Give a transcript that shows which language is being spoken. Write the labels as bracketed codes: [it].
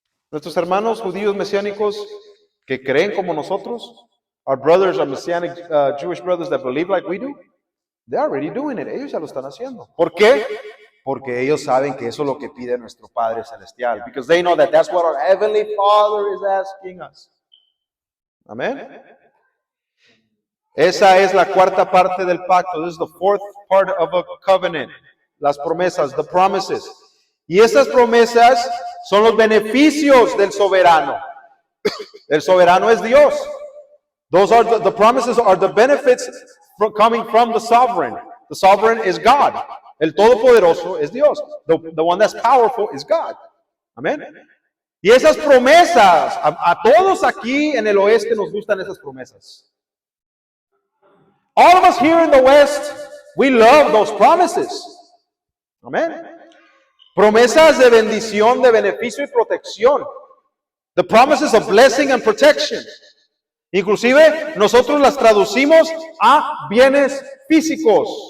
[es] Nuestros hermanos judíos mesiánicos que creen como nosotros, [en] our brothers, our Messianic Jewish brothers that believe like we do, they're already doing it. [es] Ellos ya lo están haciendo. ¿Por qué? Porque ellos saben que eso es lo que pide nuestro Padre Celestial. [en] Because they know that that's what our Heavenly Father is asking us. [es] Amén. Esa es la cuarta parte del pacto. [en] This is the fourth part of a covenant. [es] Las promesas, [en] the promises. [es] Y esas promesas son los beneficios del soberano. El soberano es Dios. [en] Those are the promises are the benefits coming from the sovereign. The sovereign is God. [es] El todopoderoso es Dios. [en] The one that's powerful is God. Amén. [es] Y esas promesas, a todos aquí en el oeste nos gustan esas promesas. [en] All of us here in the West, we love those promises. [es] Amén. Promesas de bendición, de beneficio y protección. [en] The promises of blessing and protection. [es] Inclusive, nosotros las traducimos a bienes físicos.